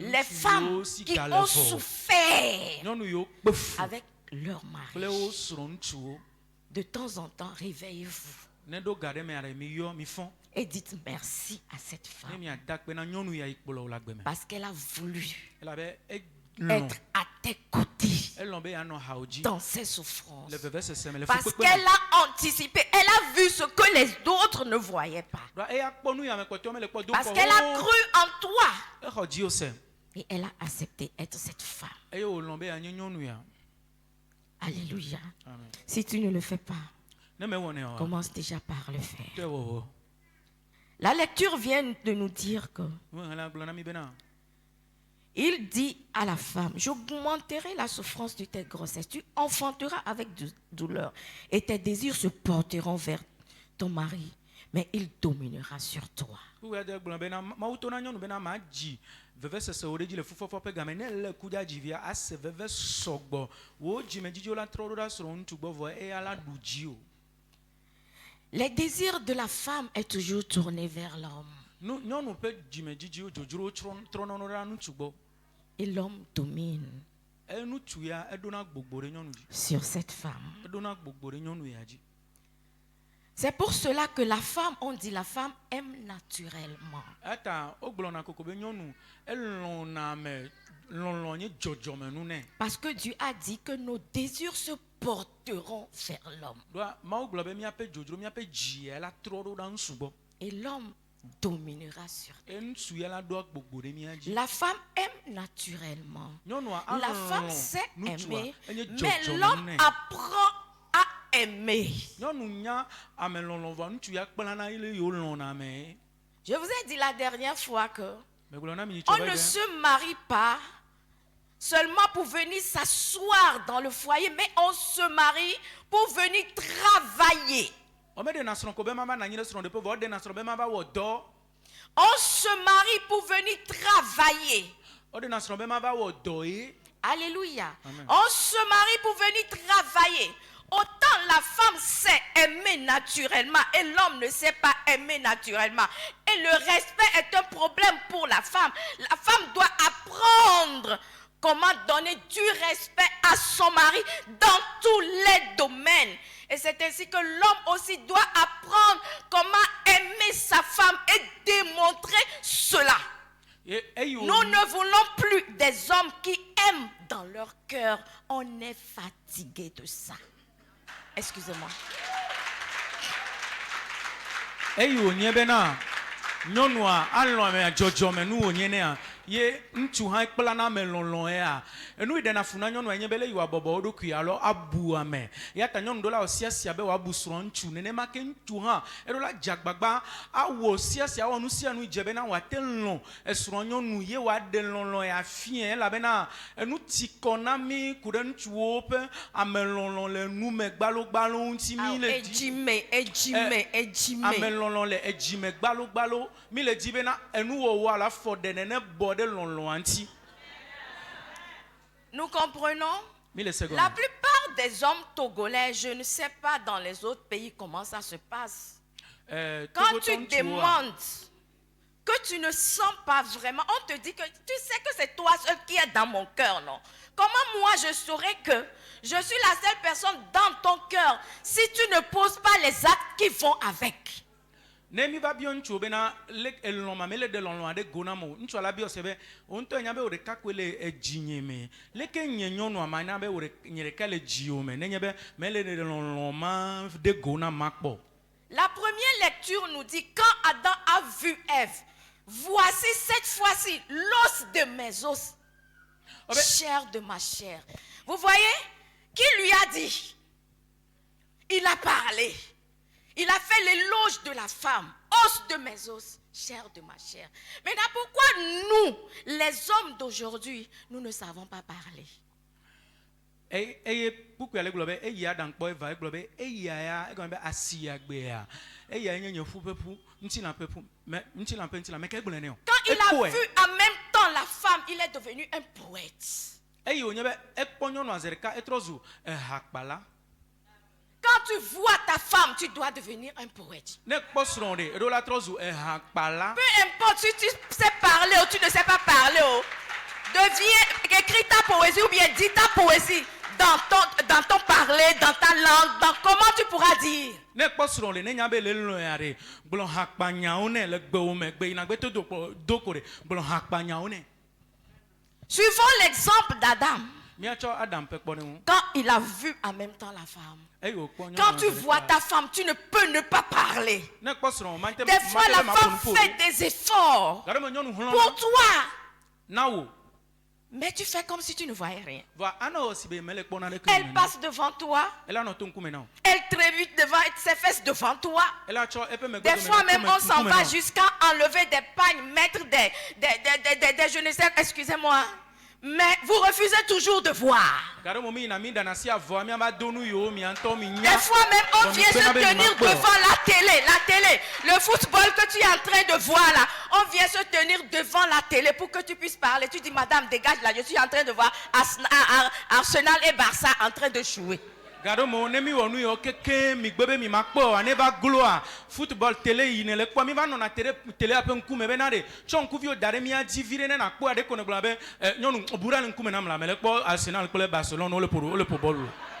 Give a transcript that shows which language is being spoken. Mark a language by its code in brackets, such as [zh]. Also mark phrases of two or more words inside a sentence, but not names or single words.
[fr] Les [ee] ŋutsu [fr] femmes [ee] yiwo si [fr] qui [ee] ga le [fr] ont [ee] vɔ [fr] souffert [ee] nyɔnu yiwo kpe fu [fr] avec leur [ee] kple [fr] mari. [ee] wo srɔ̃ ŋutsuwo [fr] De temps en temps, réveillez-vous. [ee] ne do ga ɖe me are mi yɔ mi fɔn [fr] Et dites merci à cette [ee] ne [fr] femme. [ee] mi ada kpe na nyɔnu ya yi kplɔ wo la gbe me [fr] Parce qu'elle a voulu [ee] elabe [fr] être à tes côtés [ee] elɔn be yanɔ hawo dzi [fr] dans ses souffrances. [ee] le vevesese me le [fr] Parce [ee] fukpekpe [fr] qu'elle a anticipé, elle a vu ce que les autres ne voyaient pas. [ee] me eya kpɔ nu ya me kpɔtɔ me le kpɔ do [fr] Parce qu'elle a cru en toi. [ee] exɔ dzi o se [fr] Et elle a accepté être cette femme. [ee] eye wòlɔn be yanyi nyɔnu ya [fr] Alléluia. amen Si tu ne le fais pas, [ee] ne me wɔnɛ o [fr] commence déjà par le faire. [ee] tɛ wɔwɔ [fr] La lecture vient de nous dire que [ee] wɔn hɛlɛ gblɔ na mi bena [fr] il dit à la femme, j'augmenterai la souffrance de tes grossesses. Tu enfanteras avec douleur et tes désirs se porteront vers ton mari, mais il dominera sur toi. [ee] kuya de gblɔ bena mawu to na nyɔnu bena ma dzi vevesese wo ɖe dzi le fufɔfɔ ƒe game ne le kudza dzivia ase veve sɔgbɔ wo dzimedzidziwo la trɔ ɖo ɖa srɔ̃ ŋutsu gbɔ vɔ eya la ɖu dzi o. [fr] Les désirs de la femme est toujours tourné vers l'homme. [ee] Nyɔnu ƒe dzimedzidziwo dzodzrowo trɔna ɖa ŋutsu gbɔ. [fr] Et l'homme domine [ee] Ŋutsu ya eɖona gbogbo ɖe nyɔnu dzi. [fr] sur cette femme. [ee] Eɖona gbogbo ɖe nyɔnu ya dzi. [fr] C'est pour cela que la femme, on dit la femme aime naturellement. [ee] Eta wogblɔna koko be nyɔnu elɔ̃na me lɔlɔ̃ nye dzɔdzɔmenu nɛ. [fr] Parce que Dieu a dit que nos désirs se porteront vers l'homme. [ee] Ɖoa Mawu gblɔ be míaƒe dzodzro míaƒe dzi ya la trɔ ɖo ɖa ŋutsu gbɔ. [fr] Et l'homme dominera sur toi. [ee] Ŋutsu ya la ɖoa gbogbo ɖe mía dzi. [fr] La femme aime naturellement. [ee] Nyɔnua [fr] La femme [ee] alɔ̃ [fr] sait [ee] ŋutsua [fr] aimer, [ee] enye [fr] mais l'homme [ee] dzɔdzɔmenu nɛ. [fr] apprend à aimer. [ee] Nyɔnu nya ame lɔlɔ̃ vɔ ŋutsu ya kplana ile yiwo lɔ̃na me. [fr] Je vous ai dit la dernière fois que [ee] Megblɔ na mi [fr] on [ee] nyitsɔ [fr] ne [ee] be [fr] se marie pas seulement pour venir s'asseoir dans le foyer, mais on se marie pour venir travailler. [ee] ɔmeɖena srɔ̃ ko be mava na anyi ɖe srɔ̃ ɖeƒe vɔ ɔɖena srɔ̃ be mava wɔ dɔ. [fr] On se marie pour venir travailler. [ee] Ɔɖena srɔ̃ be mava wɔ dɔ ye. [fr] Alléluia. Amen. On se marie pour venir travailler. Autant la femme sait aimer naturellement et l'homme ne sait pas aimer naturellement. Et le respect est un problème pour la femme. La femme doit apprendre comment donner du respect à son mari dans tous les domaines. Et c'est ainsi que l'homme aussi doit apprendre comment aimer sa femme et démontrer cela. Nous ne voulons plus des hommes qui aiment dans leur cœur. On est fatigué de ça. Excusez-moi. [ee] Eyi wònye bena nyɔnua alɔ̃ ame dzɔdzɔmenu wònye nea ye ŋutsu hã kplana me lɔlɔ̃ ya enu yi ɖena fu na nyɔnua nye be le yiwa bɔbɔ wo ɖokui alo abu ame ya ta nyɔnu ɖo la wò siasia be wòabu srɔ̃ ŋutsu nenema ke ŋutsu hã eɖo la dze agbagba awɔ siasia wɔ nu sia nu dze bena wòate lɔ̃ esrɔ̃ nyɔnu ye wòaɖe lɔlɔ̃ ya fie elabena enu ti kɔ na mi ku ɖe ŋutsuwo ƒe ame lɔlɔ̃ le nu me gbalogbalo ŋuti mi le di ame lɔlɔ̃ le edzime gbalogbalo mi le di bena enuwɔwɔ alo afɔ ɖe nene bɔ ɖe lɔlɔ̃a ŋuti. [fr] Nous comprenons? [ee] Mi le se gɔme. [fr] La plupart des hommes togolais, je ne sais pas dans les autres pays comment ça se passe. Quand tu demandes que tu ne sens pas vraiment, on te dit que tu sais que c'est toi seul qui est dans mon cœur, non? Comment moi je saurais que je suis la seule personne dans ton cœur si tu ne poses pas les actes qui vont avec? [ee] Ne mi va biɔ ŋutsu bena le elɔ̃ ma me le de lɔlɔ̃ aɖe go na mo ŋutsua la biɔ se be wo ŋutɔ nya be wo ɖeka koe le edzinye me leke nye nyɔnua ma nya be wo nye ɖeka le dziwo me nenye be me le de lɔlɔ̃ ma de go na ma kpɔ. [fr] La première lecture nous dit quand Adam a vu Ève, voici cette fois-ci l'os de mes os, chair de ma chair. Vous voyez, qui lui a dit? Il a parlé. Il a fait l'éloge de la femme, os de mes os, chair de ma chair. Maintenant, pourquoi nous, les hommes d'aujourd'hui, nous ne savons pas parler? [ee] Eye kpukpua le gblɔ be eya ɖankpɔ eva egblɔ be eya ya egɔme be asi ya gbea eya nye nye ƒuƒeƒu ŋutilãƒeƒu ŋutilãƒe ke gblɔ ne o. [fr] Quand il a vu en même temps la femme, il est devenu un poète. [ee] Eye wònye be ekpɔ nyɔnua zi ɖeka etrɔ zu ehakpala. [fr] Quand tu vois ta femme, tu dois devenir un poète. [ee] Ne kpɔ srɔ̃ ɖe eɖo la trɔ zu ehakpala. [fr] Peu importe si tu sais parler ou tu ne sais pas parler, deviens, écris ta poésie ou bien dis ta poésie dans ton parler, dans ta langue, dans comment tu pourras dire. [ee] Ne kpɔsrɔ̃ le ne nya be le lɔ̃ya ɖe gblɔ hakpanyawo ne le gbewo me gbe yina gbe to do ko ɖe gblɔ hakpanyawo ne. [fr] Suivons l'exemple d'Adam. [ee] Míatsɔ Adam ƒe kpɔɖeŋu. [fr] Quand il a vu en même temps la femme. [ee] Eye wòkpɔ nyɔnu [fr] Quand tu [ee] ɖeka. [fr] vois ta femme, tu ne peux ne pas parler. [ee] Ne kpɔsrɔ̃ mate [fr] Des fois, la [ee] ma [fr] femme [ee] ƒo nu [fr] fait des efforts [ee] Gare me nyɔnu hlɔ̃ [fr] pour toi. [ee] na wo. [fr] Mais tu fais comme si tu ne voyais rien. [ee] Va anɔ si be mele kpɔna ɖeke [fr] Elle [ee] nene. [fr] passe devant toi. [ee] Ela nɔ to ŋkume na wo. [fr] Elle trébuche devant ses fesses devant toi. [ee] Ela tsɔ eƒe megbe [fr] Des [ee] dome [fr] fois [ee] ɖe [fr] même, [ee] ŋkume- [fr] on s'en [ee] ŋkume [fr] va [ee] na wo. [fr] jusqu'à enlever des pagnes, mettre des je ne sais, excusez-moi. Mais vous refusez toujours de voir. [ee] Gare mo mi yina mi ɖana si avɔa miaba do nu yiwo miatɔ mi nya. [fr] Des fois même, on Donc, vient se [ee] pena be [fr] tenir [ee] mi ma kpɔ. [fr] devant la télé. Le football que tu es en train de voir là, on vient se tenir devant la télé pour que tu puisses parler. Tu dis, madame, dégage là, je suis en train de voir Arsenal et Barça en train de jouer. [ee] Gare mo ne mi wɔ nu yiwo keke mi gbe be mi ma kpɔ wa ne va gloa football tele yi ne le kpɔ mi va nɔna tele ƒe ŋkume bena ɖe tsɔ ŋkuviwo da ɖe mia dzi vi ɖe ne na kpɔ aɖe ko ne gblɔ be nyɔnu bu ɖa le ŋkume nam la me le kpɔ Arsenal kple Barcelone wole po bɔlu.